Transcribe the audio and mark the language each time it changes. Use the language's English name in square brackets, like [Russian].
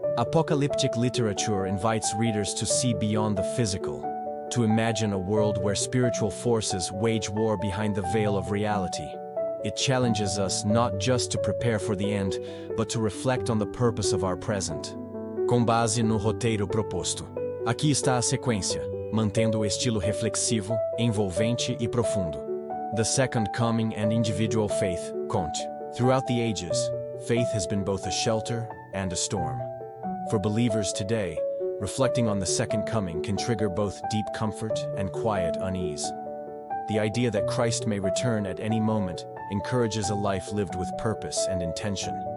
[English] Apocalyptic literature invites readers to see beyond the physical, to imagine a world where spiritual forces wage war behind the veil of reality. It challenges us not just to prepare for the end, but to reflect on the purpose of our present. [Portuguese] Com base no roteiro proposto. Aqui está a sequência, mantendo o estilo reflexivo, envolvente e profundo. [English] The Second Coming and Individual Faith, Conte. Throughout the ages, faith has been both a shelter and a storm. For believers today, reflecting on the Second Coming can trigger both deep comfort and quiet unease. The idea that Christ may return at any moment encourages a life lived with purpose and intention.